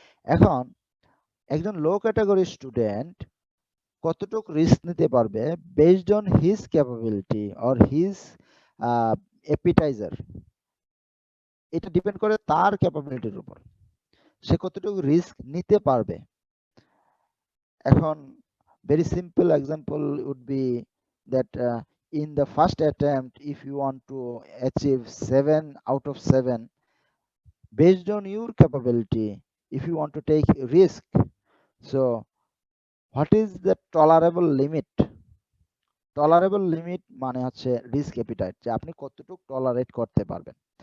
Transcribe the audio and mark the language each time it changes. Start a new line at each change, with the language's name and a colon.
Bangla: এখন একজন লো category student কতটুক রিস্ক নিতে পারবে
English: based on his capability or his appetiser,
Bangla: এটা ডিপেন্ড করে তার ক্যাপাবিলিটির উপর, সে কতটুকু রিস্ক নিতে পারবে। এখন
English: Very simple example would be that in the first attempt, if you want to achieve 7 out of 7 based on your capability, if you want to take risk, so what is the tolerable limit?
Bangla: Tolerable limit মানে হচ্ছে risk appetite, যে আপনি কতটুকু tolerate করতে পারবেন।